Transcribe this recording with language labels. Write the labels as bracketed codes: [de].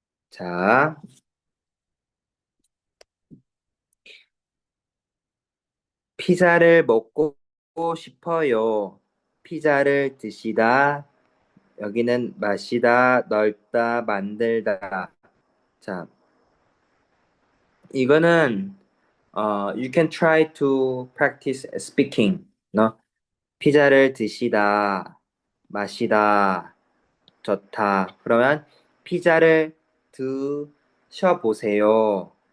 [ko] 자, 피자를 먹고 싶어요. 피자를 드시다. 여기는 마시다, 넓다, 만들다. 자, 이거는 [en] you can try to practice speaking. [ko] 너 피자를 드시다, 마시다, 좋다. 그러면 피자를 드셔보세요.